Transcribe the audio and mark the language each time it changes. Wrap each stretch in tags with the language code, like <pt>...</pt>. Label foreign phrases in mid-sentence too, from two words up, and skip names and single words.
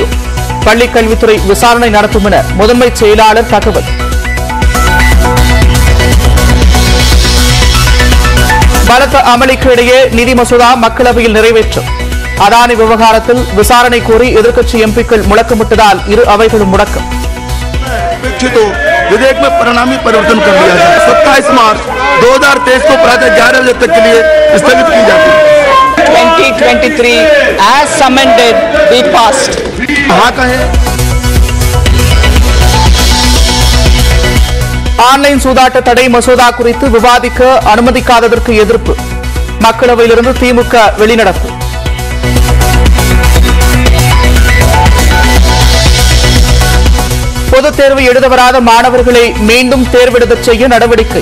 <ta>பள்ளிக் கல்வித்துறை விசாரணை நடத்தும் என முதன்மை செயலாளர் தகவல். பலத்த அமளிக்கு இடையே நிதி மசோதா மக்களவையில் நிறைவேற்றம். அதானி விவகாரத்தில் விசாரணை கோரி எதிர்க்கட்சி எம்பிக்கள் முழக்கமிட்டதால் இரு அவைகளும் முடக்கம்.</ta> <hi>विधेयक में परिणामी परिवर्तन कर दिया है। 27 मार्च 2023 को प्रातः 11 बजे तक के लिए स्थगित की जाती है।</hi> <en>2023 as amended be passed.</en> <hi>हाँ कहे</hi> <ta>ஆன்லைன் சூதாட்ட தடை மசோதா குறித்து விவாதிக்க அனுமதிக்காததற்கு எதிர்ப்பு. மக்களவையிலிருந்து திமுக வெளிநடப்பு. பொதுத் தேர்வு எழுத வராத மாணவர்களை மீண்டும் தேர்வெழுதச் செய்ய நடவடிக்கை.</ta>